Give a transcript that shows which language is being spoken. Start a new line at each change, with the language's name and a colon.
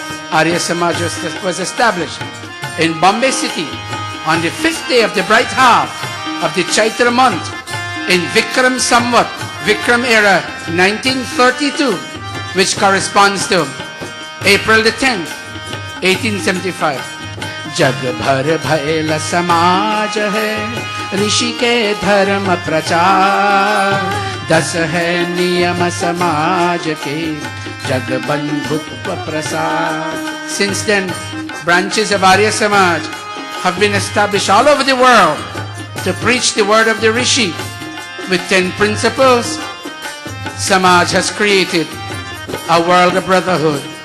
English: Arya Samaj was established in Bombay city on the 5th day of the bright half of the Chaitra month in Vikram Samvat, Vikram era 1932, which corresponds to April the 10th, 1875.
Hindi: जग भर भैल समाज है ऋषि के धर्म प्रचार 10 है नियम समाज के जग बंधुत्व प्रसार.
English: Since then, branches of Arya Samaj have been established all over the world to preach the word of the Rishi. With 10 principles, Samaj has created a world of brotherhood.